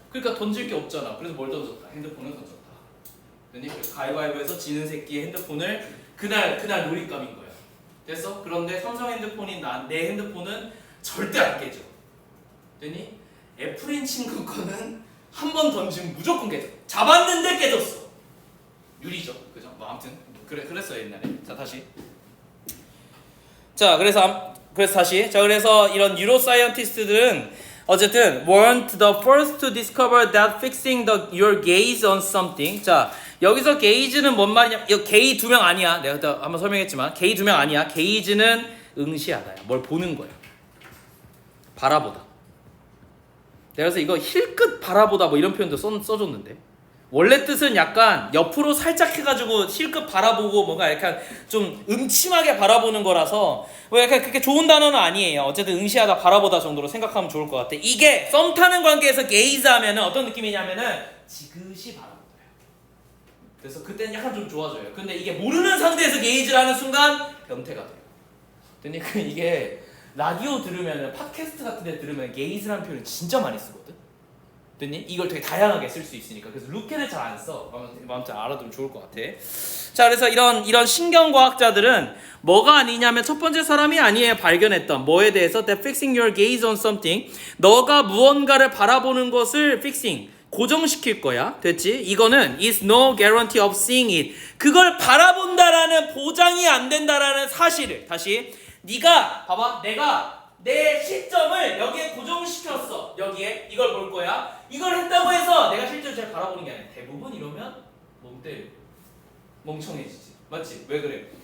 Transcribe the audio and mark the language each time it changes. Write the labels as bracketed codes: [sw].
[ko] 그러니까 던질 게 없잖아. 그래서 뭘 던졌다? 핸드폰을 던졌다. 그래서 가위바위보에서 지는 새끼의 핸드폰을 그날 놀잇감인 거야. 됐어? 그런데 삼성 핸드폰인 내 핸드폰은 절대 안 깨져. 됐니? 애플인 친구 거는 한 번 던지면 무조건 깨져. 잡았는데 깨졌어. 유리죠. 그죠? 뭐 아무튼 그랬어요 옛날에. 자 다시. 자 그래서 다시. 자 그래서 이런 뉴로사이언티스트들은 어쨌든 [en] weren't the first to discover that fixing your gaze on something. [ko] 자 여기서 gaze는 뭔 말이냐? 이거 게이 2명 아니야. 내가 한번 설명했지만 게이 2명 아니야. gaze는 응시하다야. 뭘 보는 거야. 바라보다. 그래서 이거 힐끗 바라보다 뭐 이런 표현도 써줬는데 원래 뜻은 약간 옆으로 살짝 해가지고 힐끗 바라보고 뭔가 약간 좀 음침하게 바라보는 거라서 뭐 약간 그렇게 좋은 단어는 아니에요. 어쨌든 응시하다 바라보다 정도로 생각하면 좋을 것 같아. 이게 썸 타는 관계에서 게이즈 하면은 어떤 느낌이냐면은 지그시 바라보다요. 그래서 그때는 약간 좀 좋아져요. 근데 이게 모르는 상대에서 게이즈를 하는 순간 변태가 돼요. 그러니까 이게 라디오 들으면은 팟캐스트 같은 데 들으면 게이즈라는 표현을 진짜 많이 쓰거든. 됐니? 이걸 되게 다양하게 쓸 수 있으니까. 그래서 루케는 잘 안 써. 아무튼 알아두면 좋을 것 같아. 자, 그래서 이런 신경과학자들은 뭐가 아니냐면 첫 번째 사람이 아니에요. 발견했던 뭐에 대해서 [en] that fixing your gaze on something, [ko] 너가 무언가를 바라보는 것을 fixing 고정시킬 거야. 됐지? 이거는 [en] is no guarantee of seeing it. [ko] 그걸 바라본다라는 보장이 안 된다라는 사실을 다시 네가 봐봐. 내가 내 시점을 여기에 고정시켰어. 여기에 이걸 볼 거야. 이걸 했다고 해서 내가 실제로 잘 바라보는 게 아니야. 대부분 이러면 멍 때려. 멍청해지지. 맞지? 왜 그래?